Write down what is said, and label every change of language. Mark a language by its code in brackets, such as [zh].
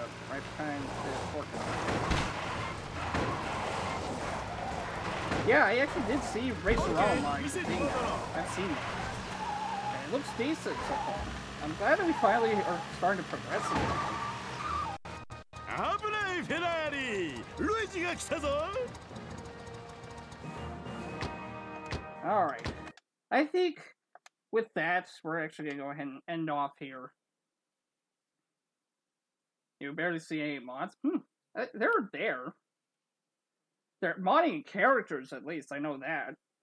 [en] Right behind the fork. Yeah, I actually did see Racer Online being I've seen it. And it looks decent so far. I'm glad that we finally are starting to progress in it. [ja] 危ないフェラーリ、ルイージが来たぞ。 [en] Alright. I think with that, we're actually gonna go ahead and end off here. You barely see any mods. They're there. They're modding characters, at least, I know that.